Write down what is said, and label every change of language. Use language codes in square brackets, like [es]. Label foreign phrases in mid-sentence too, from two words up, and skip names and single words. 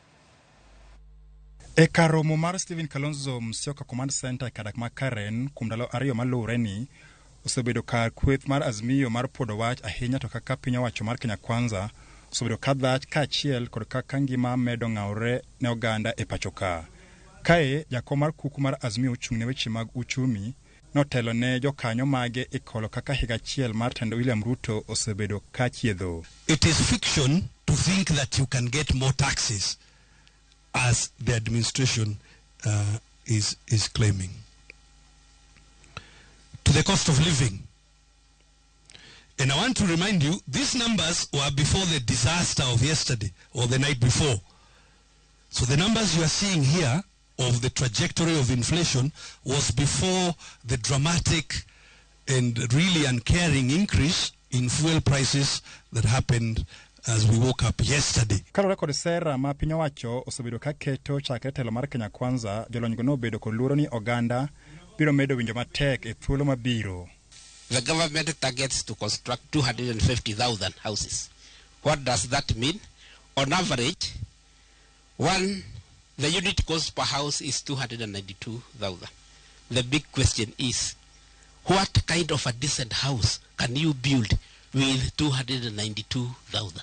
[luo] E karomo mar Stephen Kalonzo Musyoka Command Center kadak ma Karen kumdalo 2 malure ni osebedo kar kweth mar Azimio mar podo wach ahinya to kaka piny owacho mar Kenya Kwanza osebedo kadhach kaachiel kod kaka ngima medo ng'aure ne oganda e pachoka. Kae jakom mar kuku mar Azimio ochung'ne weche mag uchumi notelo ne jokanyo mage e kolo kaka higa achiel mar tend William Ruto osebedo kachiedho. [en] It is fiction to think that you can get more taxes as the administration is claiming. To the cost of living. And I want to remind you, these numbers were before the disaster of yesterday or the night before. So the numbers you are seeing here of the trajectory of inflation was before the dramatic and really uncaring increase in fuel prices that happened as we woke up yesterday. [luo] Kalore kod sera ma piny owacho osebedo ka keto chakre telo mar Kenya Kwanza, jolonygo nobedo kod luoro ni oganda biro medo winjo matek e thuolo mabiro. [en] The government targets to construct 250,000 houses. What does that mean? On average, the unit cost per house is 292,000. The big question is, what kind of a decent house can you build with 292,000?